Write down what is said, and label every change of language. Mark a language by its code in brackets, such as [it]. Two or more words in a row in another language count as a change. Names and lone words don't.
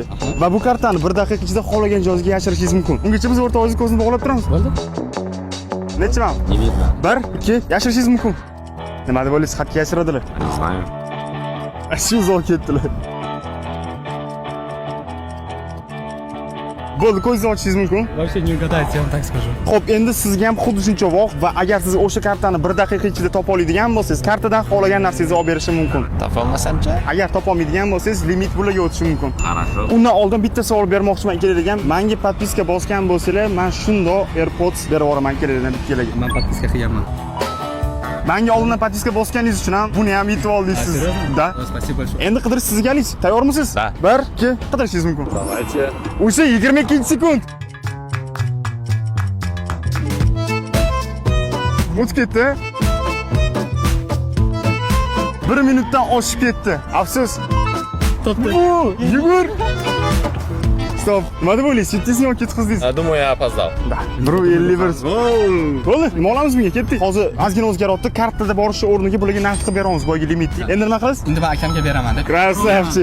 [uz] Va bu kartani 1 daqiqa ichida xohlagan joyingizga yashirishingiz mumkin. Ungacha biz o'rtog'ingizni ko'zini bog'lab turamiz. Bo'ldi. Necha man? Limit bor. 1, 2 yashirishingiz mumkin. Nima deb o'ylaysiz? Xatga yashiradilar. Shu uzoq ketdilar. Bo'ldi, ko'zingizni ochishingiz mumkin. [ru] Вообще не угадать, я вам так скажу. [uz] Xo'p, endi sizga ham xuddi shuncha vaqt va agar siz o'sha kartani 1 daqiqa ichida topa oladigan bo'lsangiz, kartadan xohlagan narsangizni olib berishi mumkin. Topolmasamcha? Agar topa olmaydigan bo'lsangiz, limit puliga o'tishi mumkin. [ru] Хорошо. [uz] Undan oldin bitta savol bermoqchiman kelayotgan. Menga podpiska bosgan bo'lsanglar, men shundoq AirPods berib yuboraman kelayotgan kelaga. Men podpiska qilganman. Menga oldindan podpiska bosganingiz uchun ham buni ham yetib oldingiz siz. Da. [ru] Спасибо большое. [uz] Endi qidirish sizgalingiz. Tayyormisiz? Da. 1, 2 qidirishingiz mumkin. [ru] Давайте. [uz] O'sha 22-sekund. O'tib ketdi. 1 minutdan oshib ketdi. Afsus. To'xta. Yugur. Stop. Nima deb o'ylaysiz? Yetdingizmi yoki ketdingiz? [ru] Думаю, я опоздал. [uz] Da. 1.51. Bo'ldi. Nima olamiz bunga? Ketdik. Hozir ozgina o'zgaryapti. Kartada borish o'rniga bularga naqd qilib beramiz boyagi limitni. Endi nima qilasiz? Endi men akamga beraman deb. Krasavchik.